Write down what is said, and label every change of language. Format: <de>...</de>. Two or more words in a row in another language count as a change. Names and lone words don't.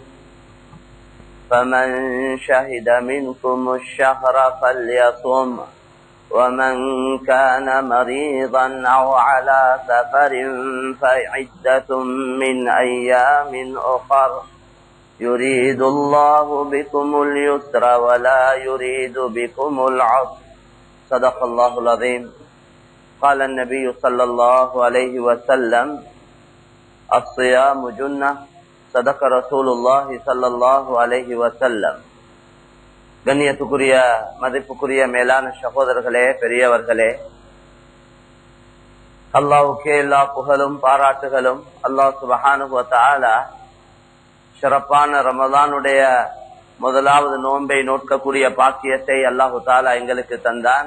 <ar>فمن شهد منكم الشهر فليصم ومن كان مريضا أو على سفر فعدة من أيام أخر يريد الله بكم اليسر ولا يريد بكم العسر. صدق الله العظيم. قال النبي صلى الله عليه وسلم: الصيام جنة. صدق رسول الله صلى الله عليه وسلم.</ar> <ta>கண்ணியத்துக்குரிய மதிப்புக்குரிய மேலான சகோதரர்களே, பெரியவர்களே, அல்லாஹ்வுக்கே எல்லா புகழும் பாராட்டுகளும்.</ta> <ar>الله سبحانه وتعالى</ar> <ta>சிறப்பான ரமலானுடைய முதலாவது நோன்பை நோக்கக்கூடிய பாக்கியத்தை</ta> <ar>الله تعالى</ar> <ta>எங்களுக்கு தந்தான்.</ta>